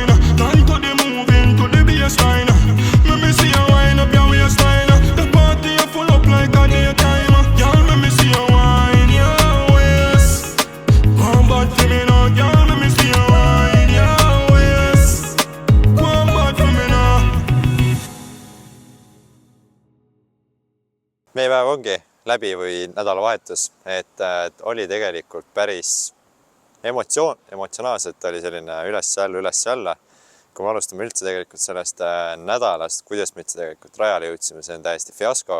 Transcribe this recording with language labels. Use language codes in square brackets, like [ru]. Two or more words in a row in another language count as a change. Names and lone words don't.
[en] Time to the moving to the baseline. Me see you wine up your waistline. The party you full up like a daytime. Girl, me see you wine your waist. Come back to me now, girl. Me see you wine your waist. Come back to me now. [et] Meie päev ongi läbi või nädalavahetus, et oli tegelikult päris emotsionaalselt oli selline üles-alla. Kui me alustame üldse tegelikult sellest nädalast, kuidas me üldse tegelikult rajale jõudsime, see on täiesti fiasko.